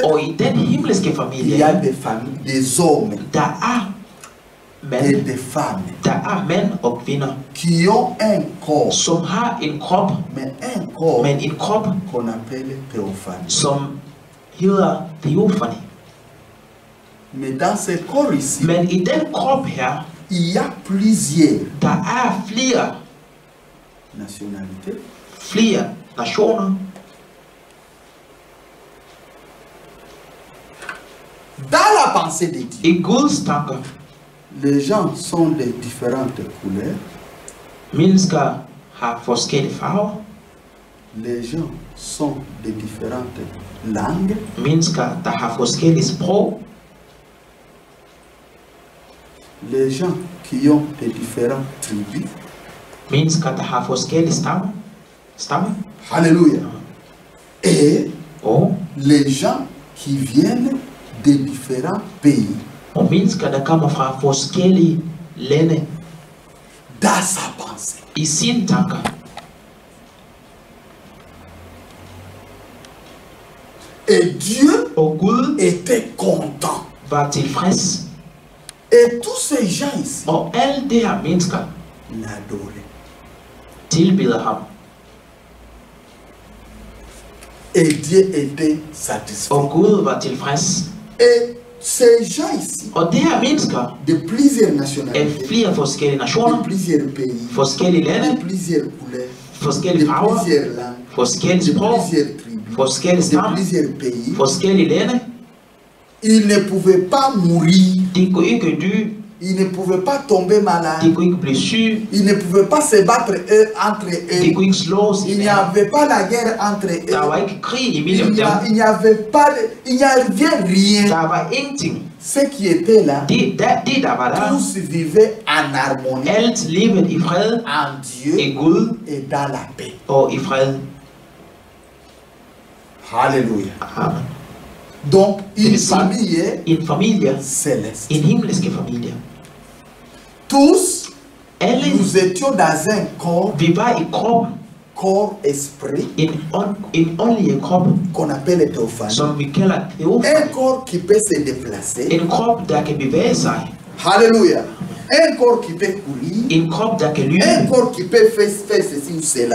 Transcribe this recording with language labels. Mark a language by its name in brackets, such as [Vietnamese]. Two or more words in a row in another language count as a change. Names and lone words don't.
[Danish] Og i den himmelske [French] il y [Danish] familie, [French] a des familles, des hommes [Danish] der er et mænd, [French] des femmes [Danish] der er mænd og kvinder, [French] qui ont un corps, [Danish] som har en krop, [French] mais un corps [Danish] men en krop, [French] qu'on appelle théophanie. [Danish] som hedder Theofani. [French] Mais dans ce corps ici, [Danish] Men i den krop her, [French] il y a plusieurs [Danish] der er flere [French] nationalités. [Danish] nationer. [French] Dans la pensée de Dieu, [Danish] I Guds tanker, [French] les gens sont de différentes couleurs. [Danish] mennesker har forskellige farver. [French] Les gens sont de différentes langues. [Danish] Mennesker, der har forskellige sprog. [French] Les gens qui ont de différentes tribus. [Danish] Mennesker, der har forskellige stammer. [French] Alléluia. Et [Danish] Og [French] les gens qui viennent de différents pays. [Danish] mennesker, der kommer fra forskellige lande [French] Dans sa pensée. [Danish] i sine tanker. [French] Et Dieu [Danish] Og Gud [French] était content. [Danish] var tilfreds. [French] Et tous ces gens ici [Danish] Og alle de her mennesker [French] l'adoraient. [Danish] tilbeder ham. [French] Et Dieu était satisfait. [Danish] Og Gud var tilfreds. [French] Et ces gens ici, [Danish] Og de her mennesker [French] de plusieurs [Danish] af [French] nationalités, [Danish] flere forskellige [French] de [Danish] nationer, [French] plusieurs pays, [Danish] forskellige [French] de [Danish] lande, [French] plusieurs couleurs, de [Danish] forskellige farver, [French] plusieurs langues, [Danish] forskellige [French] de [Danish] sprog, [French] plusieurs tribus, [Danish] forskellige [French] de [Danish] stammer, [French] plusieurs pays, [Danish] forskellige lande. [French] ils ne pouvaient pas mourir, [Danish] De kunne ikke dø, [French] ils ne pouvaient pas tomber [Danish] de [French] malades, [Danish] kunne ikke blive syge, [French] ils ne pouvaient pas se battre entre [Danish] de [French] eux, [Danish] kunne ikke slås [French] il n'y [Danish] hinanden. [French] avait pas la guerre entre [Danish] Der var [French] eux, [Danish] ikke krig imellem dem. [French] il n'y avait pas, il n'y avait rien. [Danish] Der var ingenting. [French] Ceux qui étaient là, [Danish] Det der var der, [French] tous vivaient en harmonie, [Danish] alt levede i fred, [French] en Dieu [Danish] i Gud [French] et dans la paix. [Danish] og i fred. [French] Alléluia. [Danish] Amen. [French] Donc, une [Danish] vil sige, [French] famille [Danish] En familie, [French] céleste. [Danish] en himmelske familie. [French] Tous, [Danish] Alle, [French] nous étions dans un corps, [Danish] vi var i kroppen, [French] corps-esprit, [Danish] en åndelig krop, [French] qu'on appelle théophanie. [Danish] som vi kalder [French] Un [Danish] Theofani. [French] corps qui peut se déplacer. [Danish] En krop, der kan bevæge sig. [French] Alléluia. Un corps qui peut courir. [Danish] En krop, der kan [French] Un [Danish] lyde. [French] corps qui peut faire ceci ou cela.